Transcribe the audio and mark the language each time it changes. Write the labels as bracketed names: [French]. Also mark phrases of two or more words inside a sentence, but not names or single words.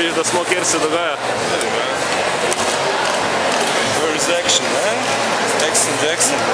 [Slovenian] smo, kjer se dogaja. [English] Where's action, man? Action Jackson.